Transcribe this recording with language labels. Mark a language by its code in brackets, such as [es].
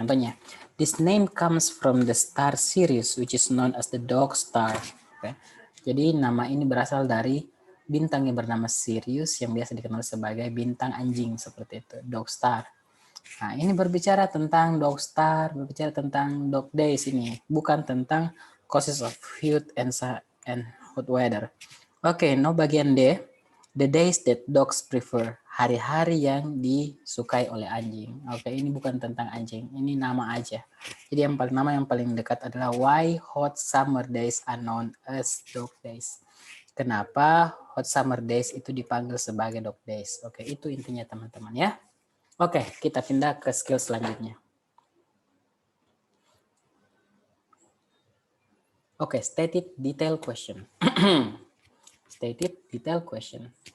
[id] Contohnya, [en] this name comes from the star Sirius which is known as the dog star. Okay. [id] Jadi nama ini berasal dari bintang yang bernama Sirius yang biasa dikenal sebagai bintang anjing, seperti itu, dog star. Nah, ini berbicara tentang dog star, berbicara tentang dog days ini, bukan tentang causes of heat and hot weather. Oke, no bagian D. [en] The days that dogs prefer, [id] hari-hari yang disukai oleh anjing. Oke, ini bukan tentang anjing, ini nama aja. Jadi nama yang paling dekat adalah [en] why hot summer days are known as dog days. [id] Kenapa hot summer days itu dipanggil sebagai dog days? Oke, itu intinya teman-teman ya. Oke, kita pindah ke skill selanjutnya. [en] Oke, stated detail question. Stated detail question.